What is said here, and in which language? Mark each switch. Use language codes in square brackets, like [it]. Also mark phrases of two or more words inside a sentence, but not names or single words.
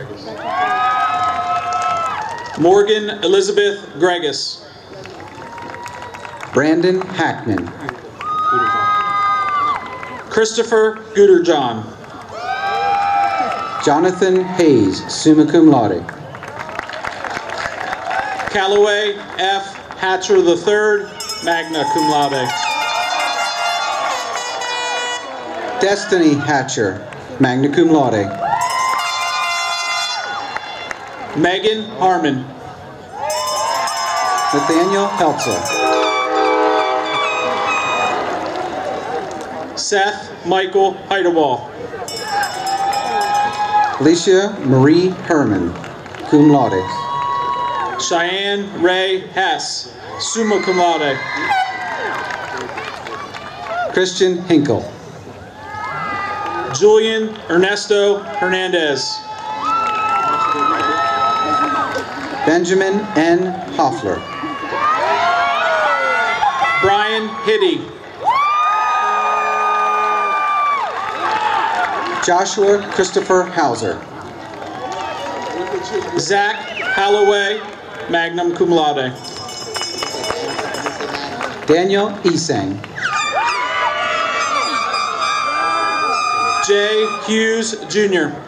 [en] Morgan Elizabeth Gregus. Brandon Hackman. Christopher Gooderjohn. Jonathan Hayes, [la] summa cum laude. [en] Callaway F. Hatcher III, [la] magna cum laude. [en] Destiny Hatcher, [la] magna cum laude. [en] Megan Harmon. Nathaniel Heltzel. Seth Michael Heidewall. Alicia Marie Herman, [la] cum laude. [en] Cheyenne Ray Hess, [la] summa cum laude. [en] Christian Hinkle. Julian Ernesto Hernandez. Benjamin N. Hoffler. Brian Hitty. Joshua Christopher Hauser. Zach Halloway, [la] magna cum laude. [en] Daniel Esang. Jay Hughes, Jr.